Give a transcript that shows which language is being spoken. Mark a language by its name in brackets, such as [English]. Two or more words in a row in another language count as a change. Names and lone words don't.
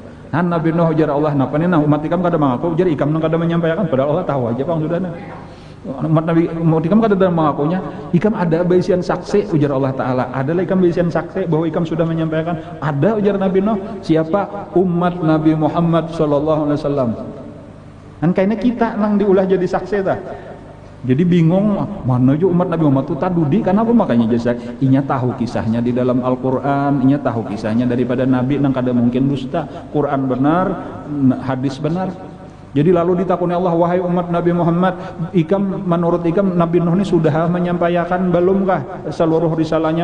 [Banjar] Nah Nabi Nuh ujar Allah, napa nih nah umat ikam kada mengaku, ujar ikam nang kada menyampaikan, padahal Allah tahu aja pang sudah nah. Umat Nabi umat ikam kada ada mengakunya, ikam ada baisian saksi, ujar [Arabic] الله تعالى, [Banjar] adalah ikam baisian saksi bahwa ikam sudah menyampaikan. Ada, ujar Nabi Nuh. Siapa? Umat Nabi Muhammad [Arabic] صلى الله عليه وسلم. [Banjar] Kan kayaknya kita nang diulah jadi saksi ta. Jadi bingung mana aja umat Nabi Muhammad itu tadudi, kenapa makanya jasa inya tahu kisahnya di dalam Al-Qur'an, inya tahu kisahnya daripada Nabi nang kada mungkin dusta. Quran benar, hadis benar. Jadi lalu ditakuni Allah, wahai umat Nabi Muhammad, ikam menurut ikam Nabi Nuh ini sudah menyampaikan belumkah seluruh risalahnya?